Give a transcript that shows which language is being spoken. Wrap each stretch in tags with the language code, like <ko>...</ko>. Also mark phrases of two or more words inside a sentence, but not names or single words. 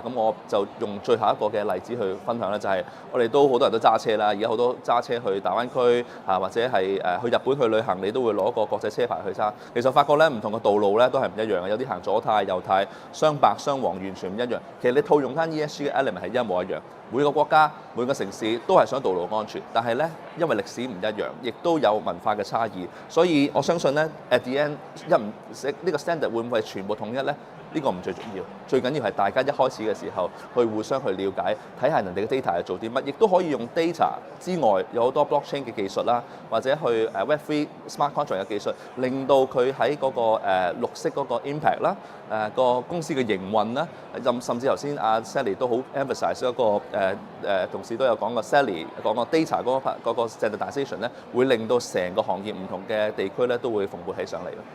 <yue>咁我就用最後一個嘅例子去分享咧，就係我哋都好多人都揸車啦，而家好多揸車去大灣區嚇，或者係去日本去旅行，你都會攞個國際車牌去揸。其實發覺咧，唔同嘅道路咧都係唔一樣嘅，有啲行左軚右軚，雙白雙黃完全唔一樣。其實你套用翻 ESG 嘅 element 係一模一樣。每個國家每個城市都係想道路安全，但係咧因為歷史唔一樣，亦都有文化嘅差異，所以我相信咧</yue> <en>at the end</en> <yue>呢個 standard 會唔會係全部統一咧？呢個唔最重要，最緊要係大家一開始嘅時候去互相去了解，睇下人哋嘅 data 係做啲乜，亦都可以用 data 之外有好多 blockchain 嘅技術啦，或者去</yue> <en>Web3 smart contract</en> <yue>嘅技術，令到佢喺嗰個綠色嗰個 impact 啦，個公司嘅營運啦，甚至頭先阿 Sally 都好 emphasize 一個同事都有講過 Sally 講個 data 嗰個 standardization 咧，會令到成個行業唔同嘅地區咧都會蓬勃起上嚟咯。</yue>